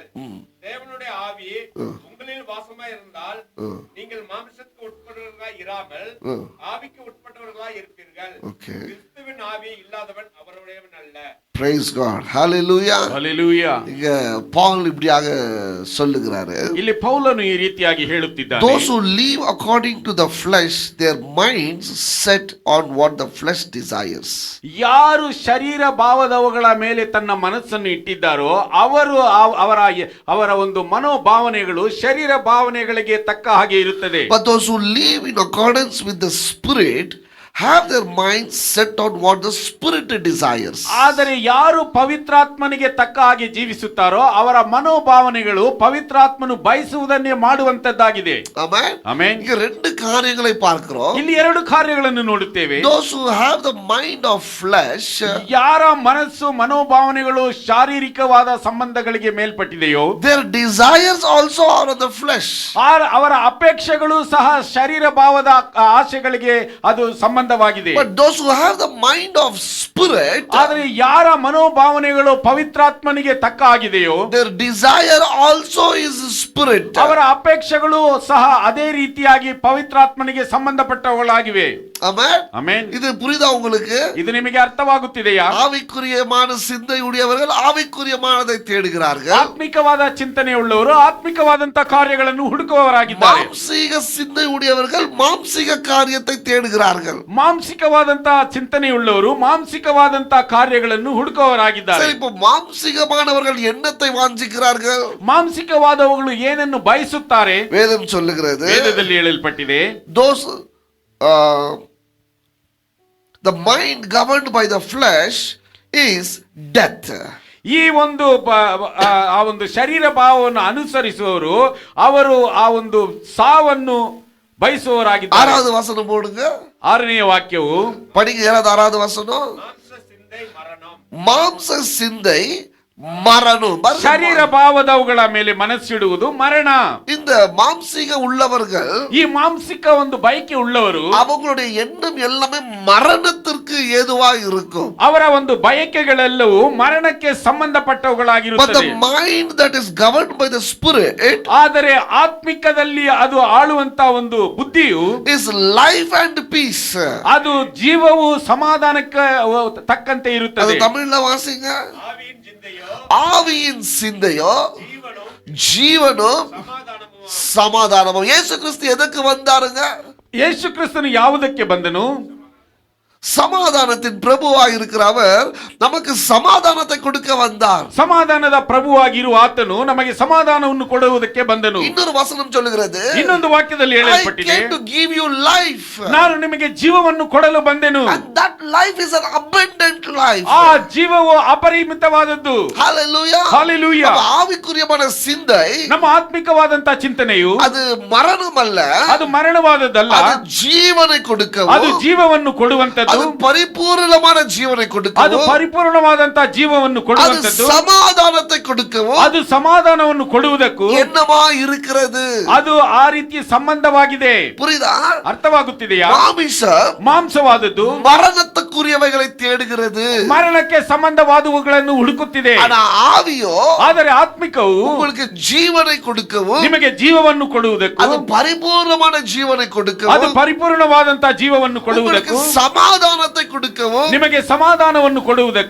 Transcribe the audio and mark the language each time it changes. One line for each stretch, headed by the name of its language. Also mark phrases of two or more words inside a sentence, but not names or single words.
Tamil: தேவனுடைய ஆவி உங்களில் வாசமா இருந்தால் நீங்கள் மாம்சத்துக்கு உட்பட்டவர்களாய் இராமல் ஆவிக்கு உட்பட்டவர்களாய் இருப்பீர்கள். கிறிஸ்துவின் ஆவி இல்லாதவன் அவருடையவன் அல்ல.
English: Praise God. Hallelujah. Hallelujah.
Tamil: இங்க பவுல் இப்படியாக சொல்லுகிறாரு.
Kannada: ಇಲ್ಲಿ ಪೌಲನು ಈ ರೀತಿಯಾಗಿ ಹೇಳುತ್ತಿದ್ದಾನೆ.
English: Those who live according to the flesh, their minds set on what the flesh desires.
Kannada: ಯಾರು ಶರೀರ ಭಾವದವುಗಳ ಮೇಲೆ ತನ್ನ ಮನಸ್ಸನ್ನು ಇಟ್ಟಿದ್ದಾರೋ ಅವರು ಅವರ ಒಂದು ಮನೋಭಾವನೆಗಳು ಶರೀರ ಭಾವನೆಗಳಿಗೆ ತಕ್ಕ ಹಾಗೆ ಇರುತ್ತದೆ.
English: But those who live in accordance with the spirit have their minds set on what the spirit desires.
Kannada: ಆದರೆ ಯಾರು ಪವಿತ್ರಾತ್ಮನಿಗೆ ತಕ್ಕ ಹಾಗೆ ಜೀವಿಸುತ್ತಾರೋ ಅವರ ಮನೋಭಾವನೆಗಳು ಪವಿತ್ರಾತ್ಮನು ಬಯಸುವುದನ್ನೇ ಮಾಡುವಂತದ್ದಾಗಿದೆ. Amen. Amen.
Tamil: இங்க ரெண்டு காரியங்களை பார்க்கிறோம்.
Kannada: ಇಲ್ಲಿ ಎರಡು ಕಾರ್ಯಗಳನ್ನು ನೋಡುತ್ತೇವೆ.
English: Those who have the mind of flesh,
Kannada: ಯಾರ ಮನಸ್ಸು ಮನೋಭಾವನೆಗಳು ಶಾರೀರಿಕವಾದ ಸಂಬಂಧಗಳಿಗೆ ಮೇಲ್ಪಟ್ಟಿದೆಯೋ
English: their desires also are of the flesh.
Kannada: ಅವರ ಅಪೇಕ್ಷೆಗಳು ಸಹ ಶರೀರ ಭಾವದ ಆಸೆಗಳಿಗೆ ಅದು ಸಂಬಂಧವಾಗಿದೆ.
English: But those who have the mind of spirit,
Kannada: ಆದರೆ ಯಾರ ಮನೋಭಾವನೆಗಳು ಪವಿತ್ರಾತ್ಮನಿಗೆ ತಕ್ಕ ಆಗಿದೆಯೋ
English: their desire also is spirit.
Kannada: ಅವರ ಅಪೇಕ್ಷೆಗಳು ಸಹ ಅದೇ ರೀತಿಯಾಗಿ ಪವಿತ್ರಾತ್ಮನಿಗೆ ಸಂಬಂಧಪಟ್ಟವುಗಳಾಗಿವೆ. Amen. Amen.
Tamil: இது புரியுதா உங்களுக்கு?
Kannada: ಇದು ನಿಮಗೆ ಅರ್ಥವಾಗುತ್ತಿದೆಯಾ?
Tamil: ஆவிக்குரியமான சிந்தை உடையவர்கள் ஆவிக்குரியமானதை தேடுகிறார்கள்.
Kannada: ಆತ್ಮಿಕವಾದ ಚಿಂತನೆ ಉಳ್ಳವರು ಆತ್ಮಿಕವಾದಂತ ಕಾರ್ಯಗಳನ್ನು ಹುಡುಕುವವರಾಗಿದ್ದಾರೆ.
Tamil: மாம்சீக சிந்தை உடையவர்கள் மாம்சீக காரியத்தை தேடுகிறார்கள்.
Kannada: ಮಾಂಸಿಕವಾದಂತ ಚಿಂತನೆ ಉಳ್ಳವರು ಮಾಂಸಿಕವಾದಂತ ಕಾರ್ಯಗಳನ್ನು ಹುಡುಕುವವರಾಗಿದ್ದಾರೆ.
Tamil: சரி, இப்போ மாம்சீகமானவர்கள் என்னத்தை வாஞ்சிக்கிறார்கள்?
Kannada: ಮಾಂಸಿಕವಾದವುಗಳು ಏನನ್ನು ಬಯಸುತ್ತಾರೆ?
Tamil: வேதம் சொல்லுகிறது,
Kannada: ವೇದದಲ್ಲಿ ಹೇಳಲ್ಪಟ್ಟಿದೆ,
English: those the mind governed by the flesh is death.
Kannada: ಈ ಒಂದು ಆ ಒಂದು ಶರೀರ ಭಾವವನ್ನು ಅನುಸರಿಸುವವರು ಅವರು ಆ ಒಂದು ಸಾವನ್ನು ಬಯಸುವವರಾಗಿದ್ದಾರೆ.
Tamil: 6வது வசனம் போடுங்க.
Kannada: 6ನೇ ವಾಕ್ಯವು
Tamil: படிங்க. 6வது வசனம். மாம்ச சிந்தை மரணம், மாம்ச சிந்தை மரணம்.
Kannada: ಶರೀರ ಭಾವದವುಗಳ ಮೇಲೆ ಮನಸ್ಸಿಡುವುದು ಮರಣ.
Tamil: இந்த மாம்சீக உள்ளவர்கள்,
Kannada: ಈ ಮಾಂಸಿಕ ಒಂದು ಬಯಕೆ ಉಳ್ಳವರು
Tamil: அவங்களுடைய எண்ணம் எல்லாமே மரணத்திற்கு ஏதுவா இருக்கும்.
Kannada: ಅವರ ಒಂದು ಬಯಕೆಗಳೆಲ್ಲವೂ ಮರಣಕ್ಕೆ
English: But
Kannada: ಸಂಬಂಧಪಟ್ಟವುಗಳಾಗಿರುತ್ತದೆ.
English: the mind that is governed by the spirit,
Kannada: ಆದರೆ ಆತ್ಮಿಕದಲ್ಲಿ ಅದು ಆಳುವಂತ ಒಂದು ಬುದ್ಧಿಯು
English: is life and peace.
Kannada: ಅದು ಜೀವವು ಸಮಾಧಾನಕ್ಕೆ ತಕ್ಕಂತೆ
Tamil: அது
Kannada: ಇರುತ್ತದೆ.
Tamil: தமிழ்ல வாசிங்க. ஆவியின் சிந்தையோ ஆவியின் சிந்தையோ ஜீவனும் ஜீவனும் சமாதானமும். சமாதானமும். இயேசு கிறிஸ்து எதுக்கு வந்தாருங்க?
Kannada: ಯೇಸು ಕ್ರಿಸ್ತನು ಯಾವುದಕ್ಕೆ ಬಂದನು?
Tamil: சமாதானத்தின் பிரபுவாய் இருக்கிற அவர் நமக்கு சமாதானத்தை கொடுக்க வந்தார்.
Kannada: ಸಮಾಧಾನದ ಪ್ರಭುವಾಗಿರುವ ಆತನು ನಮಗೆ ಸಮಾಧಾನವನ್ನು ಕೊಡುವುದಕ್ಕೆ ಬಂದನು.
Tamil: இன்னொரு வசனம் சொல்லுகிறது,
Kannada: ಇನ್ನೊಂದು ವಾಕ್ಯದಲ್ಲಿ
English: I
Kannada: ಹೇಳಲ್ಪಟ್ಟಿದೆ,
English: came to give you life.
Kannada: ನಾನು ನಿಮಗೆ ಜೀವವನ್ನು ಕೊಡಲು ಬಂದೆನು.
English: And that life is an abundant life.
Kannada: ಆ ಜೀವವು ಅಪರಿಮಿತವಾದದ್ದು. Hallelujah. Hallelujah.
Tamil: நம்ம ஆவிக்குரியமான சிந்தை
Kannada: ನಮ್ಮ ಆತ್ಮಿಕವಾದಂತ ಚಿಂತನೆಯು
Tamil: அது மரணம் அல்ல,
Kannada: ಅದು ಮರಣವಾದದ್ದಲ್ಲ,
Tamil: அது ஜீவனை
Kannada: ಅದು
Tamil: கொடுக்கவும்,
Kannada: ಜೀವವನ್ನು ಕೊಡುವಂತದ್ದು,
Tamil: அது பரிபூரணமான ஜீவனை
Kannada: ಅದು
Tamil: கொடுக்கவும்,
Kannada: ಪರಿಪೂರ್ಣವಾದಂತ ಜೀವವನ್ನು
Tamil: அது
Kannada: ಕೊಡುವಂತದ್ದು,
Tamil: சமாதானத்தை கொடுக்கவும்
Kannada: ಅದು ಸಮಾಧಾನವನ್ನು ಕೊಡುವುದಕ್ಕೂ
Tamil: என்னமா இருக்கிறது?
Kannada: ಅದು ಆ ರೀತಿಯ ಸಂಬಂಧವಾಗಿದೆ.
Tamil: புரியுதா?
Kannada: ಅರ್ಥವಾಗುತ್ತಿದೆಯಾ?
Tamil: மாமிசம்
Kannada: ಮಾಂಸವಾದದ್ದು
Tamil: மரணத்துக்குரியவைகளை தேடுகிறது,
Kannada: ಮರಣಕ್ಕೆ ಸಂಬಂಧವಾದವುಗಳನ್ನು ಹುಡುಕುತ್ತಿದೆ.
Tamil: ஆனா ஆவியோ
Kannada: ಆದರೆ ಆತ್ಮಿಕವು
Tamil: உங்களுக்கு ஜீவனை கொடுக்கவும்,
Kannada: ನಿಮಗೆ ಜೀವವನ್ನು ಕೊಡುವುದಕ್ಕೂ,
Tamil: அது பரிபூர்ணமான ஜீவனை
Kannada: ಅದು
Tamil: கொடுக்கவும்,
Kannada: ಪರಿಪೂರ್ಣವಾದಂತ ಜೀವವನ್ನು
Tamil: உங்களுக்கு
Kannada: ಕೊಡುವುದಕ್ಕೂ,
Tamil: சமாதானம் சமாதானத்தை கொடுக்கவும்
Kannada: ನಿಮಗೆ ಸಮಾಧಾನವನ್ನು ಕೊಡುವುದಕ್ಕೂ